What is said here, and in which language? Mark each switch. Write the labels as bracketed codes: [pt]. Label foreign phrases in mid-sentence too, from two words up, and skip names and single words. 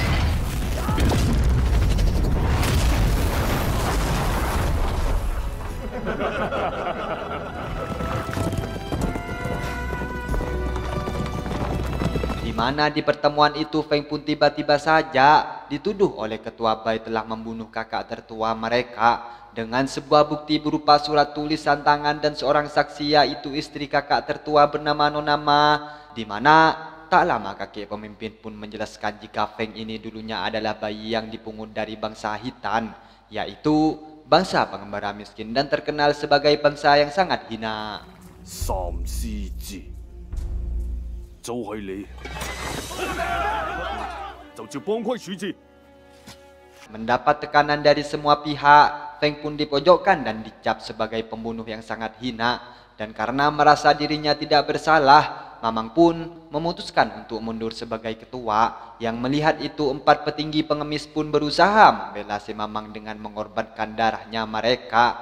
[id] Di mana di pertemuan itu Feng pun tiba-tiba saja dituduh oleh ketua Bai telah membunuh kakak tertua mereka dengan sebuah bukti berupa surat tulisan tangan dan seorang saksi, yaitu istri kakak tertua bernama Nona Ma. Di mana tak lama kakek pemimpin pun menjelaskan jika Feng ini dulunya adalah bayi yang dipungut dari bangsa Hitan, yaitu bangsa pengembara miskin dan terkenal sebagai bangsa yang sangat hina. [yue] 三師節就係你，就照幫規處置。 [id] Mendapat tekanan dari semua pihak, Feng pun dipojokkan dan dicap sebagai pembunuh yang sangat hina. Dan karena merasa dirinya tidak bersalah, Mamang pun memutuskan untuk mundur sebagai ketua. Yang melihat itu, 4 petinggi pengemis pun berusaha membela si Mamang dengan mengorbankan darahnya mereka.